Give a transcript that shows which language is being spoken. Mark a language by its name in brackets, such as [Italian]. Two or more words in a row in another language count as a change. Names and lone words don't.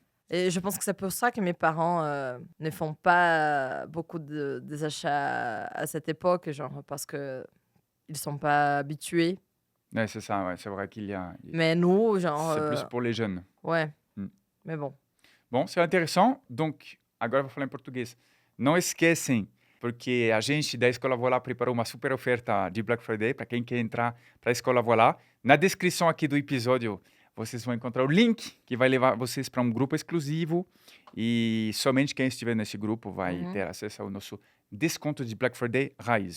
[French] Et je pense que c'est pour ça que mes parents ne font pas beaucoup des achats à cette époque, genre, parce que ils sont pas habitués. C'est ça, ouais, c'est vrai qu'il y a. Mais nous, genre, C'est plus pour les jeunes. ouais. Hum. Mais bon. Bom, c'est interessante. [Portuguese] Donc, agora eu vou falar em português. Não esquecem, porque a gente da Escola Voilá preparou uma super oferta de Black Friday para quem quer entrar para a Escola Voilá. Na descrição aqui do episódio, vocês vão encontrar o link que vai levar vocês para um grupo exclusivo e somente quem estiver nesse grupo vai ter acesso ao nosso desconto de Black Friday raiz.